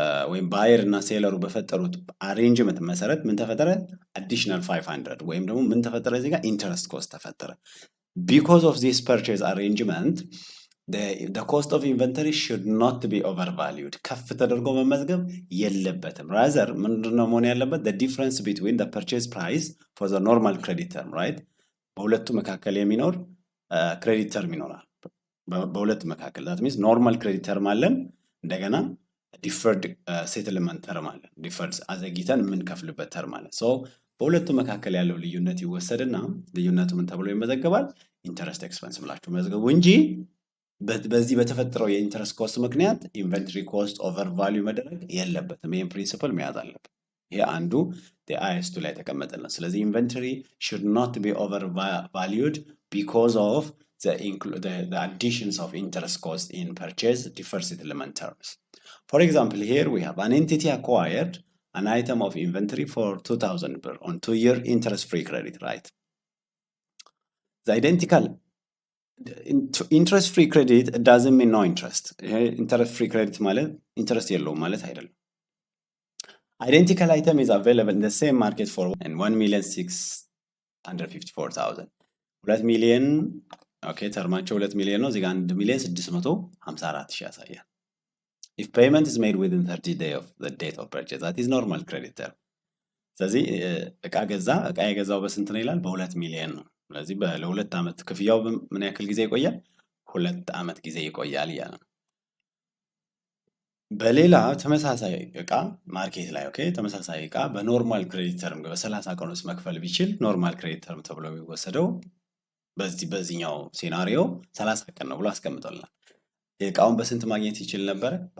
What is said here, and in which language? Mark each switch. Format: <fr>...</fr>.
<am>ወይም ባየር እና ሴለሩ በፈጠሩት አሬንጅመንት መሰረት ምን ተፈጠረ? አዲሽናል 500 ወይም ደግሞ ምን ተፈጠረ? እዚህ ጋር ኢንተረስት ኮስት ተፈጠረ። ቢኮዝ ኦፍ ዚስ ፐርቼዝ አሬንጅመንት</am> <en>the cost of inventory should not be overvalued</en> <am>ከፍ ተደርጎ መመዝገብ የለበትም። rather ምንድነው መሆን ያለበት?</am> <en>the difference between the purchase price for the normal credit term, right?</en> <am>በሁለቱ መካከል የሚኖር ክሬዲት ተርም ይኖራል። በሁለቱ መካከል that means normal credit term አለን፣ እንደገና ዲፈርድ ሴትልመንት ተርም አለን። ዲፈርድ አዘግይተን የምንከፍልበት ተርም አለን። ሶ በሁለቱ መካከል ያለው ልዩነት ይወሰድና ልዩነቱ ምን ተብሎ ይመዘገባል? ኢንተረስት ኤክስፐንስ ብላችሁ መዝገቡ እንጂ በዚህ በተፈጠረው የኢንተረስት ኮስት ምክንያት ኢንቨንተሪ ኮስት ኦቨር ቫልዩ መደረግ የለበትም። ይህን ፕሪንሲፕል መያዝ አለበት። ይሄ አንዱ አይኤስ2 ላይ ተቀመጠልን። ስለዚህ ኢንቨንተሪ</am> <en>should not be overvalued because of the additions of interest cost in purchase deferred settlement terms. For example, here we have an entity acquired an item of inventory for 2000 per on 2-year interest-free credit, right? The identical interest-free credit doesn't mean no interest. Interest-free credit</en> <am>ማለት interest የለውም ማለት አይደለም።</am> <en>Identical item is available in the same market for 1,654,000.</en> <am>2 ሚሊዮን ኦኬ፣ ተርማቸው 2 ሚሊዮን ነው። እዚህ ጋር 1,654,000 ያሳያል።</am> <en>If payment is made within 30 days of the date of purchase, that is normal credit term.</en> <am>ስለዚህ እቃ የገዛው በስንት ነው ይላል? በ2 ሚሊዮን ነው። ስለዚህ ለሁለት ዓመት ክፍያው ምን ያክል ጊዜ ይቆያል? 2 ዓመት ጊዜ ይቆያል እያለ ነው። በሌላ ተመሳሳይ እቃ ማርኬት ላይ ኦኬ፣ ተመሳሳይ እቃ በኖርማል ክሬዲት ተርም በ30 ቀን ውስጥ መክፈል ቢችል ኖርማል ክሬዲት ተርም ተብሎ የሚወሰደው በዚህኛው ሴናሪዮ 30 ቀን ነው ብሎ አስቀምጦልናል። እቃውን በስንት ማግኘት ይችል ነበር?</am>